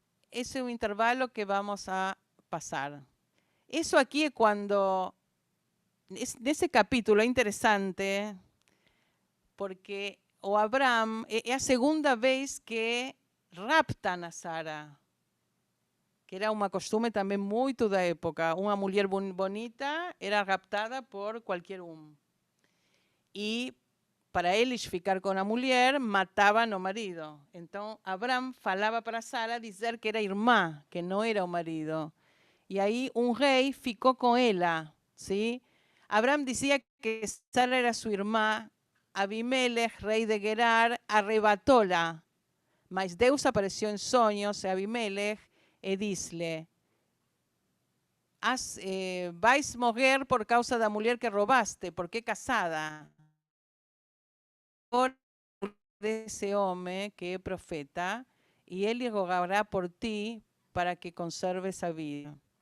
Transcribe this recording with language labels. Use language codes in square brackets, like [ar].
[es] Ese es un intervalo que vamos a pasar. Eso aquí es cuando, de ese capítulo es interesante, porque o Abraham es la segunda vez que raptan a Sara, que era una costumbre también muy de la época. Una mujer bonita era raptada por cualquier uno. [pt] Y para eles ficar com a mulher, matavam o marido. Então, Abraham falava para Sara dizer que era irmã, que não era o marido. E aí, um rei ficou com ela. ¿Sí? Abraham dizia que Sara era sua irmã. Abimelech, rei de Gerar, arrebatou-la. Mas Deus apareceu em sonhos a Abimelech e disse-lhe, vais morrer por causa da mulher que roubaste, porque é casada. [es] De ese hombre que es profeta, y él rogará por ti para que conserves a vida.